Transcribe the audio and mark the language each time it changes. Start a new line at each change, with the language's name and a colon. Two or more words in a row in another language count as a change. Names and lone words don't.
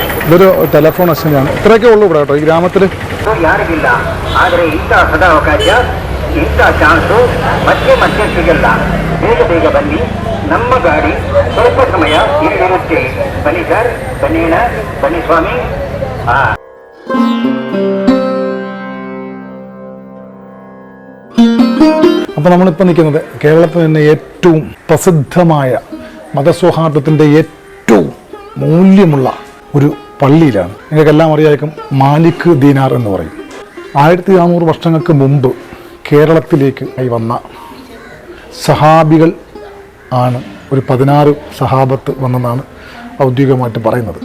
Malayalam: ഇതൊരു ടെലഫോൺ അച്ഛനെയാണ്. ഇത്രയൊക്കെ ഉള്ളൂ ഇവിടെ കേട്ടോ ഈ ഗ്രാമത്തിൽ.
Kannada: ಯಾರಿಗಿಲ್ಲ. ಆದರೆ ಇಂಥ ಸದಾವಕಾಶ, ಇಂಥ ಚಾನ್ಸು ಮತ್ತೆ ಮತ್ತೆ ಸಿಗಲ್ಲ. ಬೇಗ ಬೇಗ ಬನ್ನಿ, ನಮ್ಮ ಗಾಡಿ ಸ್ವಲ್ಪ ಸಮಯ ಇಲ್ಲಿರುತ್ತೆ. ಬನ್ನಿ ಸರ್, ಬನ್ನಿಣ, ಬನ್ನಿ ಸ್ವಾಮಿ.
Malayalam: അപ്പോൾ നമ്മളിപ്പോൾ നിൽക്കുന്നത് കേരളത്തിൽ തന്നെ ഏറ്റവും പ്രസിദ്ധമായ മതസൗഹാർദ്ദത്തിൻ്റെ ഏറ്റവും മൂല്യമുള്ള ഒരു പള്ളിയിലാണ്. നിങ്ങൾക്കെല്ലാം അറിയായിരിക്കും മാലിക് ദീനാർ എന്ന് പറയും. 1400 വർഷങ്ങൾക്ക് മുമ്പ് കേരളത്തിലേക്ക് വന്ന സഹാബികൾ ആണ് ഒരു 16 സഹാബത്ത് വന്നെന്നാണ് ഔദ്യോഗികമായിട്ട് പറയുന്നത്.